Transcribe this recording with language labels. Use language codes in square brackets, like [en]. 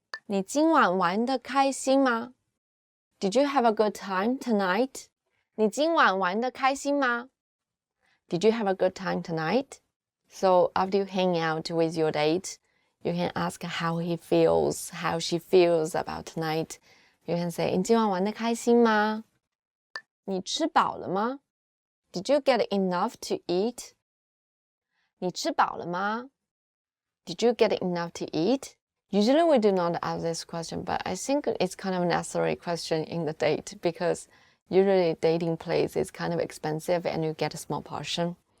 [zh] 你今晚玩得开心吗? [en] Did you have a good time tonight? [zh] 你今晚玩得开心吗? [en] Did you have a good time tonight? So after you hang out with your date, you can ask how he feels, how she feels about tonight. You can say, [zh] 你今晚玩得开心吗? 你吃饱了吗? [en] Did you get enough to eat? [zh] 你吃饱了吗? [en] Did you get enough to eat? Usually we do not ask this question, but I think it's kind of a necessary question in the date because usually dating place is kind of expensive and you get a small portion.